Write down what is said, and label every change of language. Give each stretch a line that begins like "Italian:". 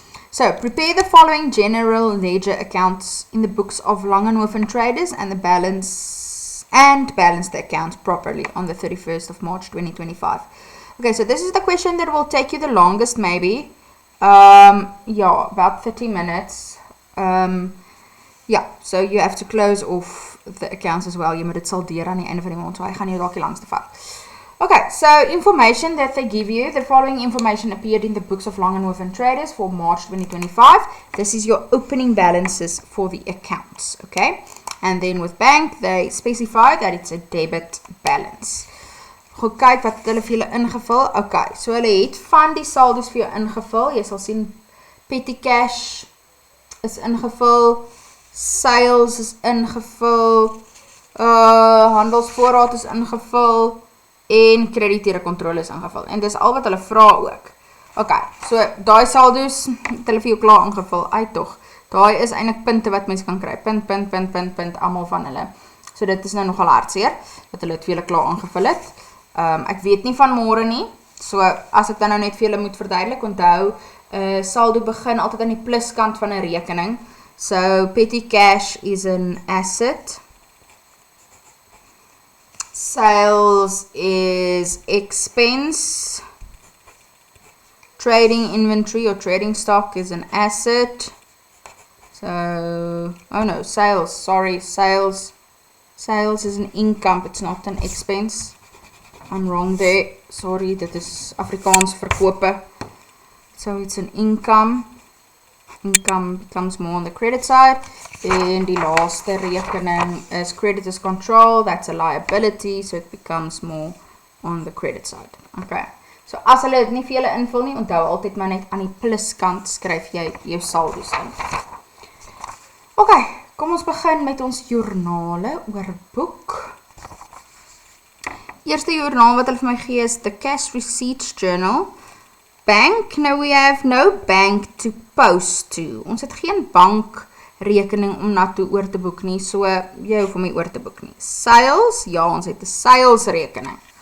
English: So, prepare the following general ledger accounts in the books of Langenhoven Traders and balance the accounts properly on the 31st of March 2025. Okay, so this is the question that will take you the longest maybe. Yeah, about 30 minutes. Yeah, so you have to close off the accounts as well.
Afrikaans: Jy moet dit saldeer aan die einde van die maand, so hy gaan jou dalk die langste vat.
English: Okay, so information that they give you, the following information appeared in the books of Langenhoven Traders for March 2025. This is your opening balances for the accounts, okay? And then with bank, they specify that it's a debit balance.
Afrikaans: Goed, kyk wat hulle vir julle ingevul. Okay, so hulle het van die saldos vir jou ingevul. Jy sal sien petty cash is ingevul, sales is ingevul, handelsvoorraad is ingevul, en krediteure kontrole is ingevul. En dis al wat hulle vra ook. Ok, so daai saldo's het hulle vir jou klaar ingevul, toch. Daai is eintlik punte wat mens kan kry. Punt, almal van hulle. So dit is nou nogal hartseer, dat hulle het vir julle klaar ingevul het. Ek weet nie van môre nie, so as ek dan nou net vir julle moet verduidelik, onthou, saldo begin altyd aan die pluskant van 'n rekening.
English: So petty cash is an asset. Sales is expense. Trading inventory or trading stock is an asset. So, oh no, sales, sorry, sales. Sales is an income, it's not an expense. I'm wrong there.
Afrikaans: Sorry, dit is Afrikaans verkope.
English: So it's an income. Income becomes more on the credit side.
Afrikaans: En die laaste rekening is creditors control.
English: That's a liability, so it becomes more on the credit side. Okay.
Afrikaans: So as hulle dit nie vir julle invul nie, onthou altyd maar net aan die pluskant skryf jy jou saldo's in. Okay, kom ons begin met ons joernale oorboek. Eerste joernaal wat hulle vir my gee is the Cash Receipts Journal.
English: Bank, now we have no bank to post to.
Afrikaans: Ons het geen bankrekening om na toe oor te boek nie, so jy hoef om nie oor te boek nie. Sales, ja, ons het 'n sales rekening.